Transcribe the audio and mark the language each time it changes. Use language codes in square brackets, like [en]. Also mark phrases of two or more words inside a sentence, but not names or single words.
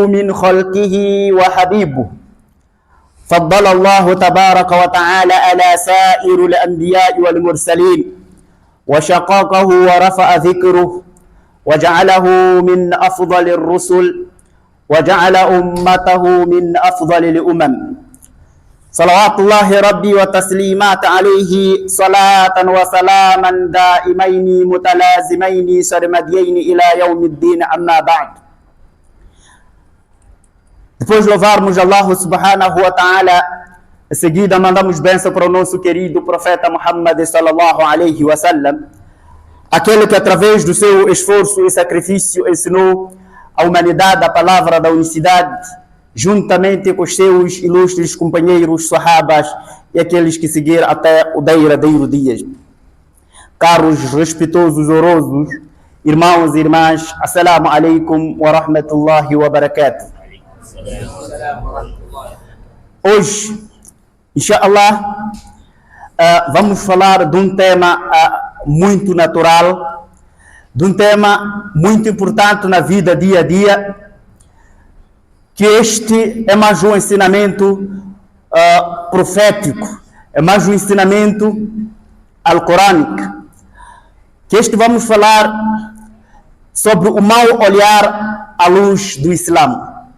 [ar] من خلقه وحبيبه فضل الله تبارك وتعالى على سائر الأنبياء والمرسلين وشقاقه ورفع ذكره وجعله من أفضل الرسل وجعل أمته من أفضل الأمم صلوات الله ربي وتسليمات عليه صلاة وسلاما دائمين متلازمين سرمديين إلى يوم الدين أما بعد. [pt] Depois de louvarmos Allah [ar] سبحانه وتعالى, [pt] em seguida mandamos bênção para o nosso querido profeta Muhammad [ar] صلى الله عليه وسلم, [pt] aquele que através do seu esforço e sacrifício ensinou a humanidade a palavra da unicidade, juntamente com os seus ilustres companheiros sahabas e aqueles que seguiram até o derradeiro dia. Caros, respeitosos, ourosos, irmãos e irmãs, [ar] السلام عليكم ورحمة الله وبركاته. [pt] Hoje, inshallah, vamos falar de um tema muito natural, de um tema muito importante na vida dia a dia, que este é mais um ensinamento profético, é mais um ensinamento alcorânico, que este vamos falar sobre o mau olhar à luz do Islã.